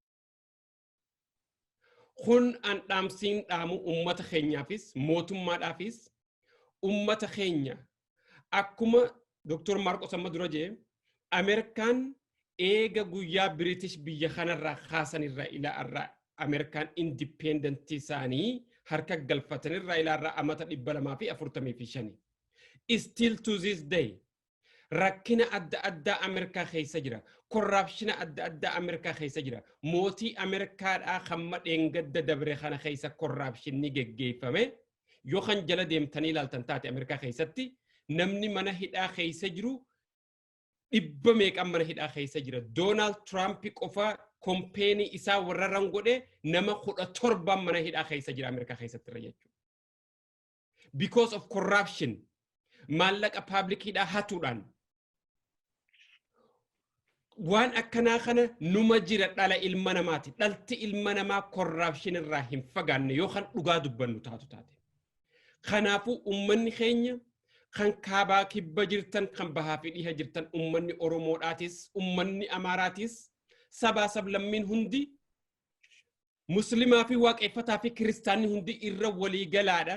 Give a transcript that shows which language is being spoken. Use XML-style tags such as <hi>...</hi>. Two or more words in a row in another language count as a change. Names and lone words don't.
<om>Kun an dhaamsiin dhaamu ummata keenyaafis mootummaadhaafis ummata keenya akkuma Dr. Marcos amma dura jee Ameerikaan eega guyyaa British biyya kanarraa kaasanirraa ilaarraa Ameerikaan indipendentii isaanii harka galfatanirraa ilaarraa amata 245.</om> <en>Still to this day</en> <om>rakkina adda addaa Ameerikaa keessa jira. Korraapshina adda addaa Ameerikaa keessa jira. Mootii Ameerikaadhaa hamma dheengadda dabre kana keessa korraapshinni geggeeffame. Yoo kan jala deemtanii ilaaltan taate Ameerikaa keessatti namni mana hidhaa keessa jiru 100 meeqan mana hidhaa keessa jira. Donald Trump qofa kompeenii isaa warra rangodhe nama 17 mana hidhaa keessa jira Ameerikaa keessatti irra jechuudha.</om> <en>Because of corruption</en> <om>maallaqa public hidhaa hatuudhaan waan akkanaa kana numa jira dhala ilma namaati. Dhalti ilma namaa corruption irraa hin fagaanne yoo kan dhugaa dubbannu taatu taate. Kanaafuu uummanni keenya kan kaabaa kibba jirtan kan bahaa fi dhiha jirtan uummanni Oromoodhaatis uummanni Amaaraatis sabaa sablammiin hundi Muslimaa fi waaqeffataa fi kiristaanni hundi irra walii galaadha.</om>